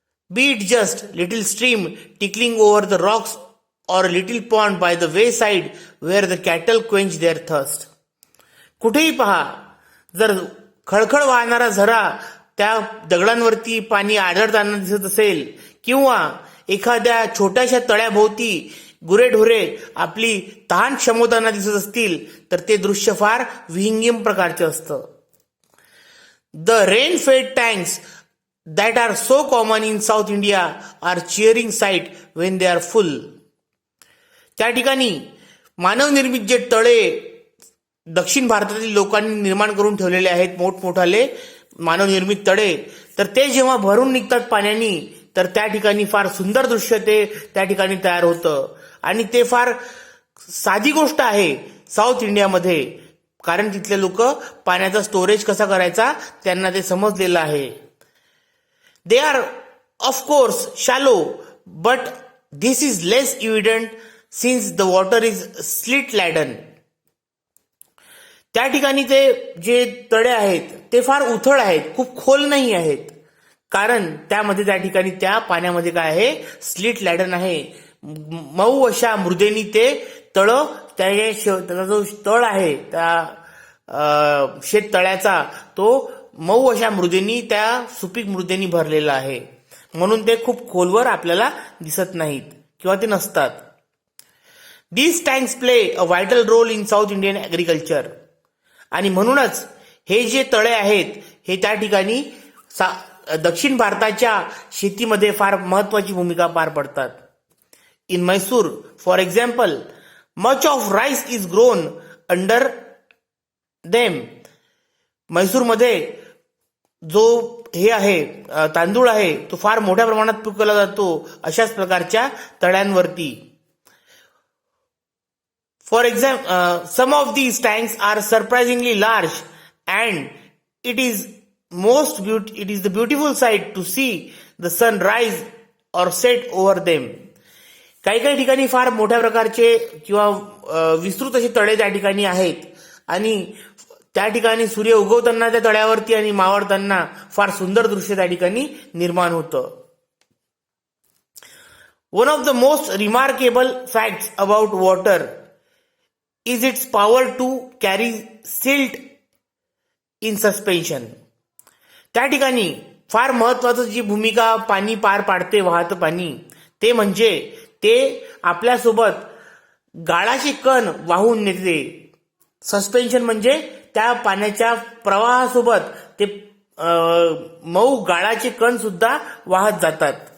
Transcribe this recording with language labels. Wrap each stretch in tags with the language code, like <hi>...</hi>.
<en>Be it just little stream tickling over the rocks or a little pond by the wayside where the cattle quench their thirst.</en> <mr>कुठेही पहा, जर खळखळ वाहणारा झरा त्या दगडांवरती पाणी आढळताना दिसत असेल किंवा एखाद्या छोट्याशा तळ्याभोवती गुरेढोरे आपली तहान क्षमवताना दिसत असतील तर ते दृश्य फार विहंगम प्रकारचे असतं.</mr> <en>The rain-fed tanks that are so common in South India are cheering sight when they are full.</en> <mr>त्या ठिकाणी मानवनिर्मित जे तळे दक्षिण भारतातील लोकांनी निर्माण करून ठेवलेले आहेत मोठमोठाले मानवनिर्मित तळे, तर ते जेव्हा भरून निघतात पाण्याने, तर त्या ठिकाणी फार सुंदर दृश्य ते त्या ठिकाणी तयार होतं. आणि ते फार साधी गोष्ट आहे साऊथ इंडियामध्ये, कारण तिथले लोक पाण्याचा स्टोरेज कसा करायचा त्यांना ते समजलेलं आहे.</mr> <en>They are of course shallow, but this is less evident since the water is silt laden.</en> <mr>त्या ठिकाणी ते जे तळे आहेत ते फार उथळ आहेत, खूप खोल नाही आहेत, कारण त्यामध्ये त्या ठिकाणी त्या पाण्यामध्ये काय आहे, स्लिट लॅडन आहे. मऊ अशा मृदेनी ते तळ, त्याचा जो तळ आहे त्या शेत तळ्याचा, तो मऊ अशा मृदेनी, त्या सुपीक मृदेनी भरलेला आहे, म्हणून ते खूप खोलवर आपल्याला दिसत नाहीत किंवा ते नसतात.</mr> <en>These tanks play a vital role in South Indian agriculture.</en> <mr>आणि म्हणूनच हे जे तळे आहेत हे त्या ठिकाणी दक्षिण भारताच्या शेतीमध्ये फार महत्वाची भूमिका पार पडतात.</mr> <en>In Mysore for example much of rice is grown under them.</en> <mr>मैसूरमध्ये जो हे आहे तांदूळ आहे तो फार मोठ्या प्रमाणात पिकवला जातो अशाच प्रकारच्या तळ्यांवरती.</mr> <en>For example, some of these tanks are surprisingly large, and it is the beautiful sight to see the sun rise or set over them.</en> <mr>काही काही ठिकाणी फार मोठ्या प्रकारचे किंवा विस्तृत असे तळे त्या ठिकाणी आहेत, आणि त्या ठिकाणी सूर्य उगवताना त्या तळ्यावरती आणि मावळताना फार सुंदर दृश्य त्या ठिकाणी निर्माण होतं.</mr> <en>One of the most remarkable facts about water is its power to carry silt in suspension.</en> <mr>त्या ठिकाणी फार महत्वाचं जी भूमिका पाणी पार पाडते, वाहतं पाणी, ते म्हणजे ते आपल्यासोबत गाळाचे कण वाहून नेते. सस्पेन्शन म्हणजे त्या पाण्याच्या प्रवाहासोबत ते मऊ गाळाचे कण सुद्धा वाहत जातात.</mr>